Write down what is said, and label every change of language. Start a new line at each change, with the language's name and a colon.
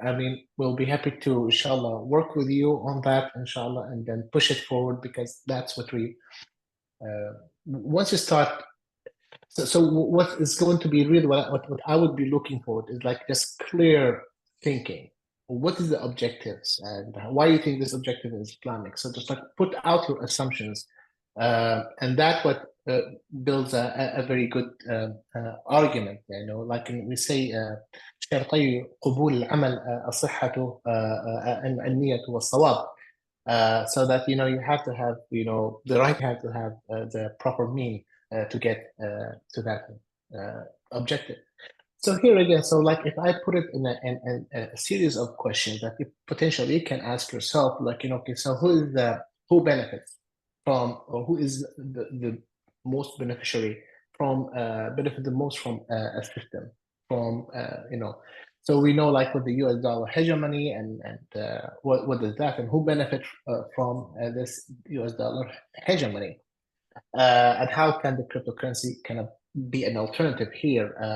English: I mean, we'll be happy to, inshallah, work with you on that, inshallah, and then push it forward, because that's what we, once you start, so what is going to be really what I would be looking for is like just clear thinking. What is the objectives and why you think this objective is Islamic? So just like put out your assumptions, and that what builds a very good argument. Like we say,
Arabic: شرطي قبول العمل الصحة النية والصواب.
English: So that you have to have the right have to have the proper mean to get to that objective. So here again, so like if I put it in a series of questions that you potentially can ask yourself, like okay, so who benefits from, or who is the most beneficiary from benefit the most from a system, from so we know like with the US dollar hegemony and what is that, and who benefits from this US dollar hegemony, and how can the cryptocurrency kind of be an alternative here?